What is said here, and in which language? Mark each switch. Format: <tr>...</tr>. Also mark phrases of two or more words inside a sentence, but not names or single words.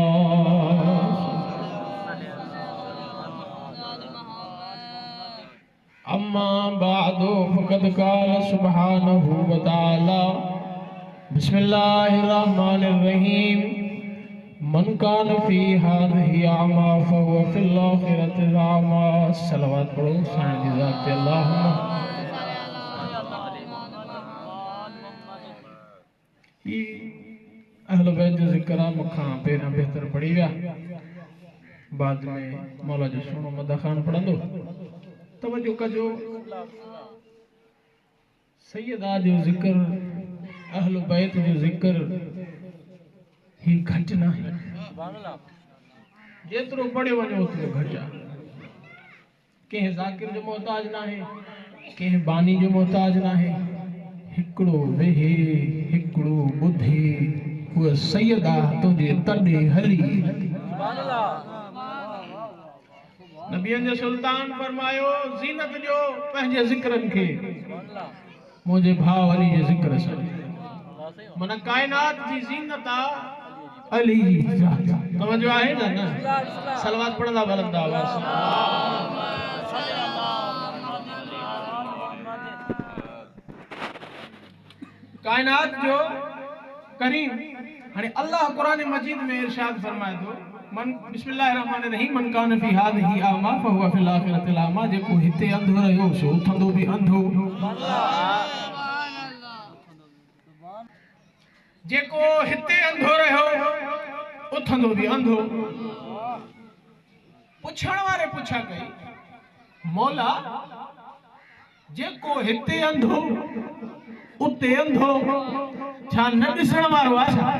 <ar>أما بعد فقد قال سبحانه وتعالى بسم الله الرحمن الرحيم من كان في هذه أعمى فهو في الآخرة أعمى.</ar> <sd>सलावत पढ़ो साईं जी ज़ात ते अल्लाहुम्मा। ई अहले बैत जो ज़िक्र मुखां पहिरां बेहतर पढ़ी विया, बाद में मौला जो सुहिणो मदह ख़ान पढ़ंदो। तवज्जो कजो, सैयदा जो जिक्र, अहल बैत जो जिक्र ही घट ना है, जेतरो पढ़े वञो ओतरो घट आहे। कंहिं ज़ाकिर जो मोहताज ना है, कंहिं बानी जो मोहताज ना है। हिकिड़ो वेहे, हिकिड़ो ॿुधे, उहा सैयदा तुंहिंजे तॾे हली। नबियन जो सुल्तान फरमायो ज़ीनत जो पंहिंजे ज़िक्रन खे मुंहिंजे भाउ अली जे ज़िक्र सां। मन काइनात जी ज़ीनत आहे अली जी ज़ात। तवज्जो आहे न? सलवात पढ़ंदा बुलंद आवाज़। काइनात जो करीम हाणे अल्लाह कुरान मजीद में इरशाद फरमाए थो</sd> <ar>من بسم الله الرحمن الرحيم من كان في هذه أعمى فهو في الآخرة أعمى.</ar> <sd>जेको हिते अंधो रहियो सो उथंदो भी अंधो। जेको हिते अंधो रहियो उथंदो भी अंधो। पुछण वारे पुछा कई मौला जेको हिते अंधो उते अंधो छा न ॾिसण वारो आहे?</sd>